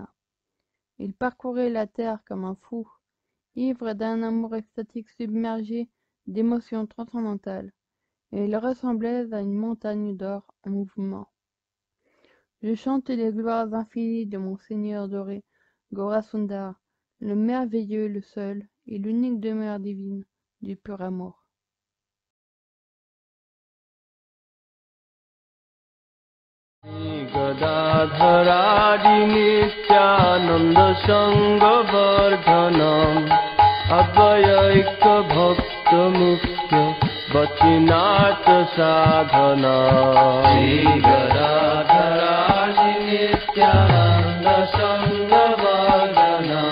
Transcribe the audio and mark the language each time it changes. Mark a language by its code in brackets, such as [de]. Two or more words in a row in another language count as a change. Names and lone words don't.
[fr] Il parcourait la terre comme un fou, ivre d'un amour extatique submergé d'émotions transcendantales, et il ressemblait à une montagne d'or en mouvement. Je chante les gloires infinies de mon Seigneur doré, Gaurasundar, le merveilleux, le seul, et l'unique demeure divine du pur amour. [sa] গদাধরাদি নিত্যানন্দ সঙ্গবর্ধনম অদ্বৈক ভক্ত মুখ্য বচিনাথ সাধন গদাধরাদি নিত্যানন্দ সঙ্গবর্ধনম